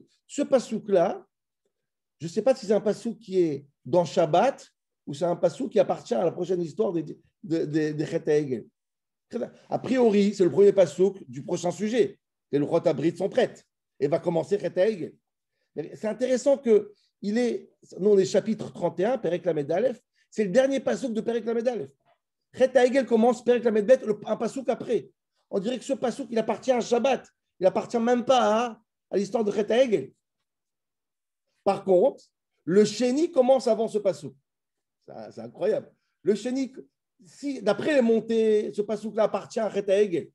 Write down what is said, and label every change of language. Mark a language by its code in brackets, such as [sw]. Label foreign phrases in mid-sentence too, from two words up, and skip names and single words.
[fr] Ce pasouk-là, je ne sais pas si c'est un passouk qui est dans Shabbat ou c'est un passouk qui appartient à la prochaine histoire de [he] חטא העגל. [fr] A priori, c'est le premier passouk du prochain sujet. Les [he] לוחות הברית [fr] sont prêtes et va commencer [he] חטא העגל. [fr] C'est intéressant que nous on est chapitre 31, [he] פרק למד אלף, [fr] c'est le dernier passouk de [he] פרק למד אלף. חטא העגל [fr] commence [he] פרק למד בית, [fr] un passouk après. On dirait que ce passouk, il appartient à Shabbat. Il n'appartient même pas à l'histoire de [he] חטא העגל. [fr] Par contre, le Sheni commence avant ce passouk. C'est incroyable. Le Sheni, si, d'après les montées, ce passouk-là appartient à [he] חטא העגל.